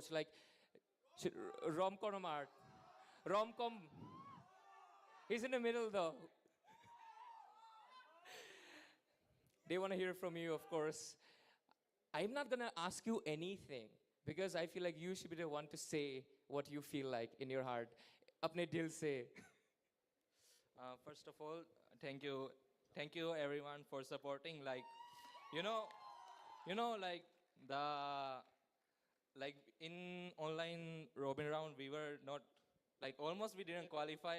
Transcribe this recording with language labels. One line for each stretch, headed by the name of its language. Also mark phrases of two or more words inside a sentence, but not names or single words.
English: Like, Romcom or Art? Romcom. He's in the middle though. They want to hear from you, of course. I'm not going to ask you anything because I feel like you should be the one to say what you feel like in your heart.
Hindi: अपने दिल से.
English: First of all, thank you everyone for supporting. Like, you know, like the like in online robin round, we were not like almost we didn't qualify.